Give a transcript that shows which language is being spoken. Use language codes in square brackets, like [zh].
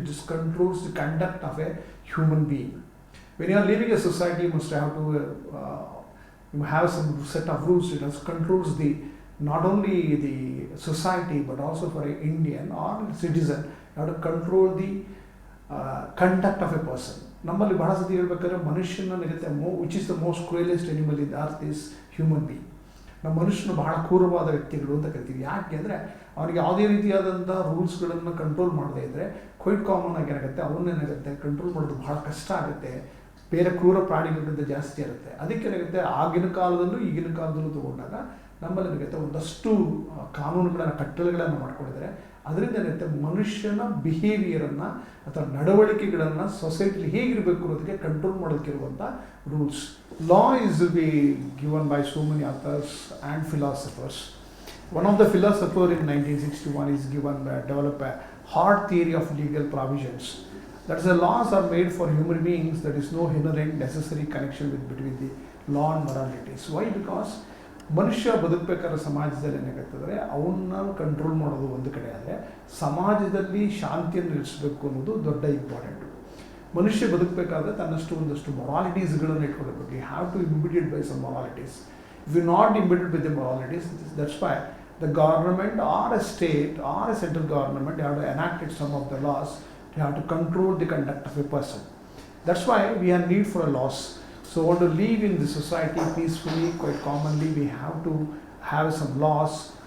[en] It just controls the conduct of a human being. When you are living a society, you must have to you have some set of rules. It controls not only the society but also for an Indian or citizen. You have to control the conduct of a person. [kn] ನಮ್ಮಲ್ಲಿ ಬಹಳ ಸತಿ ಹೇಳ್ಬೇಕಾದ್ರೆ ಮನುಷ್ಯನಿರುತ್ತೆ [en] Which is the most cruelest animal in earth is human being. [kn] ನಮ್ಮ ಮನುಷ್ಯನು ಬಹಳ ಕ್ರೂರವಾದ ವ್ಯಕ್ತಿಗಳು ಅಂತ ಕರಿತೀವಿ. ಯಾಕೆ ಅಂದರೆ ಅವನಿಗೆ ಯಾವುದೇ ರೀತಿಯಾದಂಥ ರೂಲ್ಸ್ಗಳನ್ನು ಕಂಟ್ರೋಲ್ ಮಾಡದೇ ಇದ್ದರೆ ಕ್ವೈಟ್ ಕಾಮನ್ ಆಗಿ ಏನಾಗುತ್ತೆ, ಅವನ್ನೇನಾಗುತ್ತೆ ಕಂಟ್ರೋಲ್ ಮಾಡೋದು ಬಹಳ ಕಷ್ಟ ಆಗುತ್ತೆ. ಬೇರೆ ಕ್ರೂರ ಪ್ರಾಣಿಗಳಿಗಿಂತ ಜಾಸ್ತಿ ಇರುತ್ತೆ. ಅದಕ್ಕೆ ಏನಾಗುತ್ತೆ, ಆಗಿನ ಕಾಲದಲ್ಲೂ ಈಗಿನ ಕಾಲದಲ್ಲೂ ತಗೊಂಡಾಗ ನಮ್ಮಲ್ಲಿ ಏನಾಗುತ್ತೆ ಒಂದಷ್ಟು ಕಾನೂನುಗಳನ್ನು ಕಟ್ಟಳೆಗಳನ್ನು ಮಾಡ್ಕೊಂಡಿದ್ದಾರೆ. ಅದರಿಂದ ಏನಾಗುತ್ತೆ ಮನುಷ್ಯನ ಬಿಹೇವಿಯರನ್ನು ಅಥವಾ ನಡವಳಿಕೆಗಳನ್ನು ಸೊಸೈಟಿಲಿ ಹೇಗಿರಬೇಕು ಅನ್ನೋದಕ್ಕೆ control ಮಾಡೋದಕ್ಕಿರುವಂಥ rules. [en] Law is be given by so many authors and philosophers. One of the philosopher in 1961 is develop a hard theory of legal provisions. That is, the laws are made for human beings. There is no inherent necessary connection between the law and moralities. Why? [kn] Because ಮನುಷ್ಯ ಬದುಕಬೇಕಾದ್ರೆ ಸಮಾಜದಲ್ಲಿ ಏನಾಗುತ್ತಂದರೆ ಅವನ್ನ control ಮಾಡೋದು ಒಂದು ಕಡೆ, ಆದರೆ ಸಮಾಜದಲ್ಲಿ ಶಾಂತಿಯನ್ನು ನಿಲ್ಲಿಸಬೇಕು ಅನ್ನೋದು ದೊಡ್ಡ ಇಂಪಾರ್ಟೆಂಟು. ಮನುಷ್ಯ ಬದುಕಬೇಕಾದ್ರೆ ತನ್ನಷ್ಟು ಒಂದಷ್ಟು ಮೊರಾಲಿಟೀಸ್ಗಳನ್ನು ಇಟ್ಕೊಳ್ಬೇಕು. [en] You have to imbued by some moralities. If you not imbued with the moralities, that's why the government or a state or a central government, they have to enact some of the laws. They have to control the conduct of a person. That's why we have need for a laws. So want to live in the society peacefully, quite commonly we have to have some laws.